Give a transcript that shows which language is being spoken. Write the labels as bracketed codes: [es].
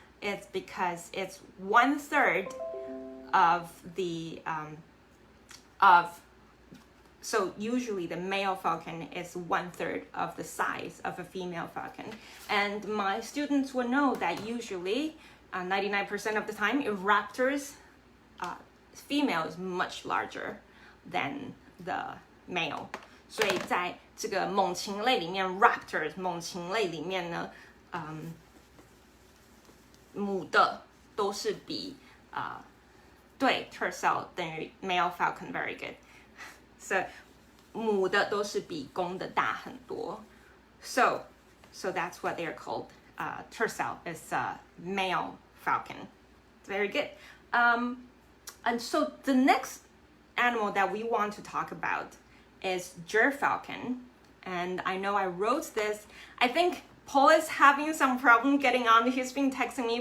[en] It's because it's 1/3 of the so usually the male falcon is 1/3 of the size of a female falcon. And my students will know that usually 99% of the time, raptors female is much larger than the male. [zh] 所以在这个猛禽类里面 ，raptors 猛禽类里面呢，母的都是比对 tercel 等于 [en] male falcon very good. So [zh] 母的都是比公的大很多。 [en] So that's what they're called. Tercel is male falcon. Very good. And so the next animal that we want to talk about is gerfalcon. And I know I wrote this. I think Paul is having some problem getting on. He's been texting me.